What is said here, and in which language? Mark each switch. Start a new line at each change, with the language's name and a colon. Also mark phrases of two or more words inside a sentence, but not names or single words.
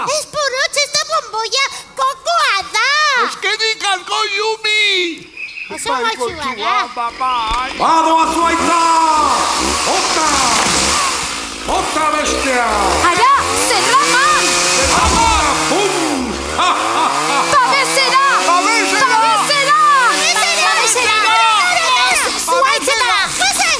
Basque: Ez Porrotz, ez da bomboia, kokoa da. Eskerik asko Yumi! Oso gotxua da. Bai. Badoa zuaitza!
Spanish: Otra! Otra
Basque: bestea! Ara, zerraman! Ama! Pum! Ha, ha, ha! Babesera! Babesera! Babesera! Zuaitzetara, pasen!